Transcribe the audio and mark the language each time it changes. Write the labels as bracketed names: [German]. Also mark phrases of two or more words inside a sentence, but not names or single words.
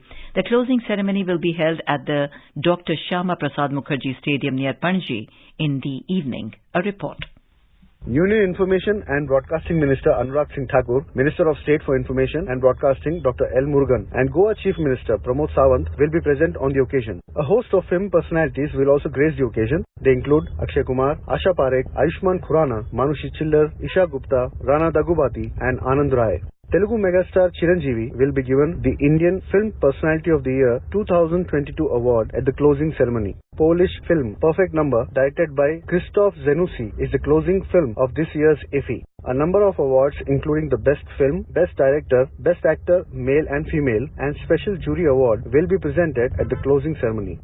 [English] The closing ceremony will be held at the Dr. Shyama Prasad Mukherjee Stadium near Panaji in the evening. A report. Union Information and Broadcasting Minister Anurag Singh Thakur, Minister of State for Information and Broadcasting Dr. L. Murugan and Goa Chief Minister Pramod Sawant will be present on the occasion. A host of film personalities will also grace the occasion. They include Akshay Kumar, Asha Parekh, Ayushmann Khurrana, Manushi Chillar, Isha Gupta, Rana Dagubati and Anand Rai. Telugu megastar Chiranjeevi will be given the Indian Film Personality of the Year 2022 award at the closing ceremony. Polish film Perfect Number, directed by Krzysztof Zanussi, is the closing film of this year's IFFI. A number of awards including the Best Film, Best Director, Best Actor, Male and Female and Special Jury Award will be presented at the closing ceremony.